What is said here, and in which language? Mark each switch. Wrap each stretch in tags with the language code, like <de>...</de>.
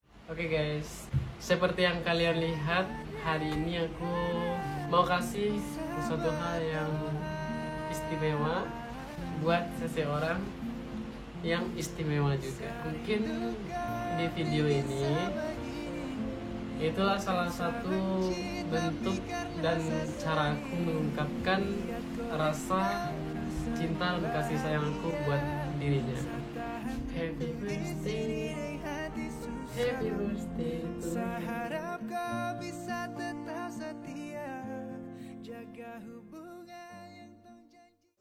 <id>Oke guys, seperti yang kalian lihat, hari ini aku mau kasih sesuatu hal yang istimewa buat seseorang yang istimewa juga. Mungkin di video ini itulah salah satu bentuk dan cara aku mengungkapkan rasa cinta dan kasih sayangku buat dirinya.</id> <en>Happy birthday, happy birthday to</en> <id>Saya</id> <en>you.</en> <id>harap kau bisa tetap setia, jaga hubungan yang kau janji.</id>